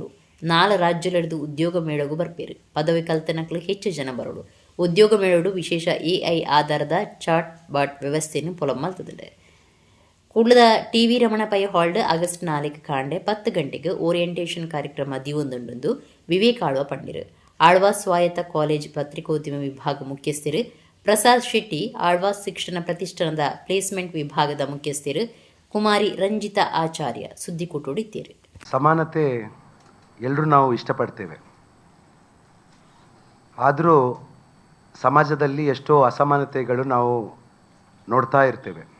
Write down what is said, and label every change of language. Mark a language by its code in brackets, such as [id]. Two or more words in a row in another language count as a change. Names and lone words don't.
[tcy] 4 ರಾಜ್ಯಲೆಡ್ದು ಉದ್ಯೋಗ ಮೇಳಗೂ ಬರ್ಪೇರು ಪದವಿ ಕಲ್ತನಕ್ಲು ಹೆಚ್ಚು ಜನ ಬರೋಡು. ಉದ್ಯೋಗ ಮೇಳೋಡು ವಿಶೇಷ AI ಆಧಾರದ [en] chat bot [tcy] ವ್ಯವಸ್ಥೆಯನ್ನು ಪೊಲಂ ಮಲ್ತದೆ. ಕುಡ್ಲದ ಟಿವಿ ರಮಣ ಪೈ ಹಾಲ್ಡ್ ಆಗಸ್ಟ್ 4 ಕಾಂಡೆ 10 ಗಂಟೆಗೆ ಓರಿಯೆಂಟೇಷನ್ ಕಾರ್ಯಕ್ರಮ ದಿವೊಂದುಂಡು ವಿವೇಕ್ ಆಳ್ವ ಪಂಡಿರು. ಆಳ್ವಾಸ್ ಸ್ವಾಯತ್ತ ಕಾಲೇಜ್ ಪತ್ರಿಕೋದ್ಯಮ ವಿಭಾಗ ಮುಖ್ಯಸ್ಥರು ಪ್ರಸಾದ್ ಶೆಟ್ಟಿ, ಆಳ್ವಾಸ್ ಶಿಕ್ಷಣ ಪ್ರತಿಷ್ಠಾನದ ಪ್ಲೇಸ್ಮೆಂಟ್ ವಿಭಾಗದ ಮುಖ್ಯಸ್ಥರು ಕುಮಾರಿ ರಂಜಿತಾ ಆಚಾರ್ಯ ಸುದ್ದಿಕೂಟೋಡಿದ್ದೀರಿ. [kn] ಸಮಾನತೆ ಎಲ್ಲರೂ ನಾವು ಇಷ್ಟಪಡ್ತೇವೆ, ಆದರೂ ಸಮಾಜದಲ್ಲಿ ಎಷ್ಟೋ ಅಸಮಾನತೆಗಳು ನಾವು ನೋಡ್ತಾ ಇರ್ತೇವೆ.